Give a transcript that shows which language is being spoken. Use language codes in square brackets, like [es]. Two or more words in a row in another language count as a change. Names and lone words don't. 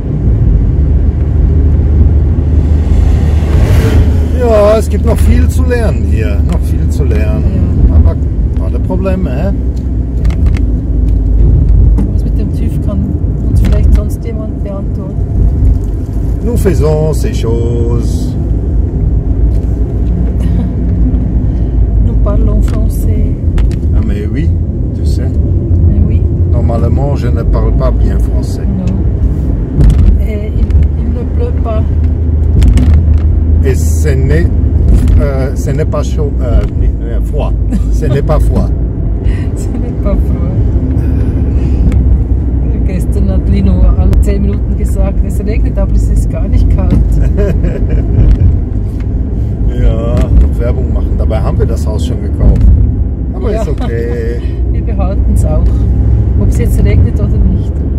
[de] Ja, es gibt noch viel zu lernen hier. Noch viel zu lernen. Ja. Aber keine Probleme, hä? Was mit dem TÜV kann uns vielleicht sonst jemand beantworten. [fr] Nous faisons ces choses. Nous parlons français. Ah mais oui, tu sais. Eh oui, Normalement, je ne parle pas bien français. non. Et il ne pleut pas. Et ce n'est pas chaud, froid. Ce n'est pas froid. Ce n'est pas froid. [de] Gestern hat Lino alle 10 Minuten gesagt, es regnet, aber es ist gar nicht kalt. Ja, noch Werbung machen. Dabei haben wir das Haus schon gekauft. Aber Ja. ist okay. Wir behalten es auch, ob es jetzt regnet oder nicht.